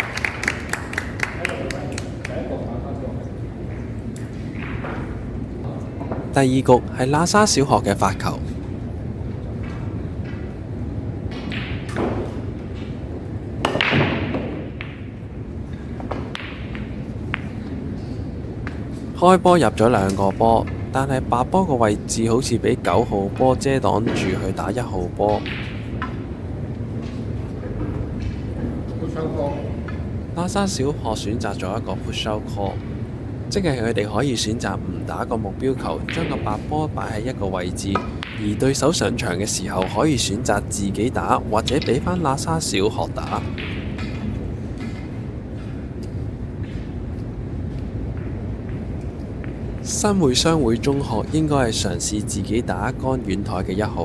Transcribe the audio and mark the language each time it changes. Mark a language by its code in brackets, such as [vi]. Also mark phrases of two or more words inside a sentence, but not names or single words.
[yue] 第二局係喇沙小學嘅發球，開波入咗2個波，但係白波個位置好似俾9號波遮擋住去打1號波。喇沙小學選擇咗一個 [en] push out call， [yue] 即係佢哋可以選擇唔打個目標球，將個白波擺喺一個位置，而對手上場嘅時候可以選擇自己打，或者俾返喇沙小學打。新會商會中學應該係嘗試自己打一桿遠台嘅1號。